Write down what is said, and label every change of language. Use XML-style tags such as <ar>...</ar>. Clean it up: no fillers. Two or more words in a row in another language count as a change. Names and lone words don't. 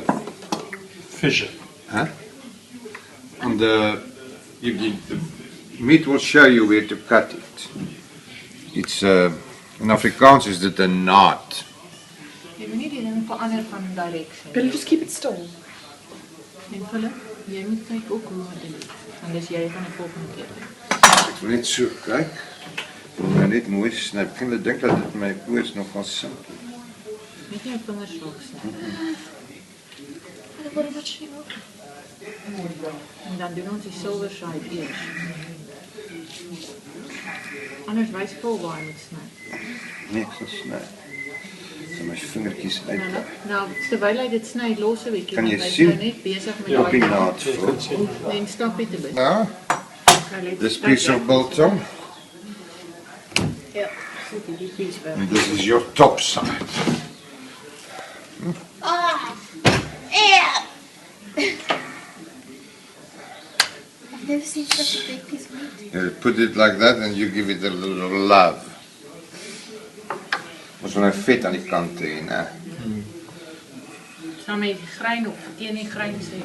<en>fissure. Huh? On the meat will show you where to cut it. It's in Afrikaans is it a knot. Can you just keep it still?</en> <af>Ek wil net so kyk. Ek wil nou net mooi sny. Ek begin dink dat dit my oors nogal simpel. Net jou vingers raak sny. En dan doen ons die</af> <en>silver side</en> <af>eers. Anders wys Paul waar hy moet sny. Nee, ek sal sny. So my vingertjies uit. Nou, terwyl hy dit sny, los 'n bietjie. Kan jy want hy is sien? nou net besig met Op die naad. en stap dit 'n bietjie. Nou,</af> <en>this piece of biltong.</en> <af>Ja, sit die piece by.</af> <en>And this is your top side. I've never seen such a big piece of meat. You put it like that and you give it a little love.</en> <af>Ons wil nou vet aan die kante hê, né? Saam met die grein op, teen die grein sê.</af>